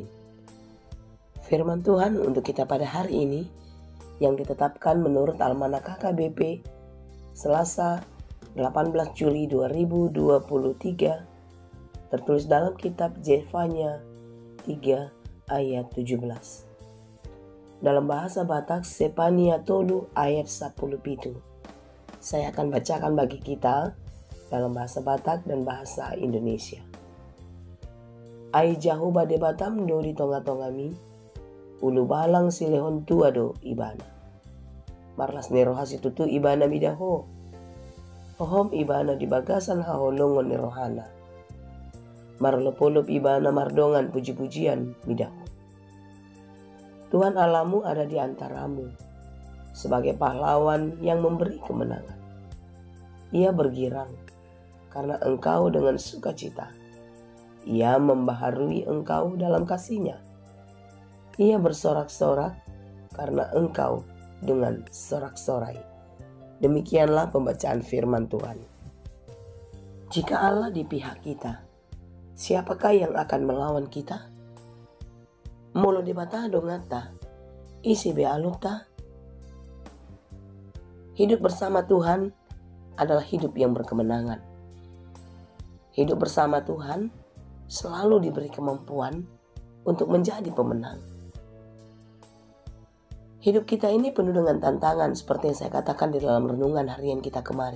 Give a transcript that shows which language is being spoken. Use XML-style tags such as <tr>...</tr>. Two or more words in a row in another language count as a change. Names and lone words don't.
<id>Firman Tuhan untuk kita pada hari ini yang ditetapkan menurut Almanak KKBP Selasa 18 Juli 2023 tertulis dalam kitab Zefanya 3 ayat 17. Dalam bahasa Batak Sepania Tolu ayat 10 pitu. Saya akan bacakan bagi kita dalam bahasa Batak dan bahasa Indonesia.</id> <bbc>Ai jahu bade batam do di tonga-tongami, ulu balang silehon tuado ibana. Marlas nerohasi tutu ibana bidaho. Ohom ibana di bagasan haholongon nerohana. Marlopolop ibana mardongan puji-pujian midaho.</bbc> <id>Tuhan Allahmu ada di antaramu sebagai pahlawan yang memberi kemenangan. Ia bergirang karena engkau dengan sukacita. Ia membaharui engkau dalam kasih-Nya. Ia bersorak-sorak karena engkau dengan sorak-sorai. Demikianlah pembacaan firman Tuhan. Jika Allah di pihak kita, siapakah yang akan melawan kita?</id> <bbc>Molo debata dongata, isi bealuta.</bbc> <id>Hidup bersama Tuhan adalah hidup yang berkemenangan. Hidup bersama Tuhan selalu diberi kemampuan untuk menjadi pemenang. Hidup kita ini penuh dengan tantangan seperti yang saya katakan di dalam renungan harian kita kemarin.</id>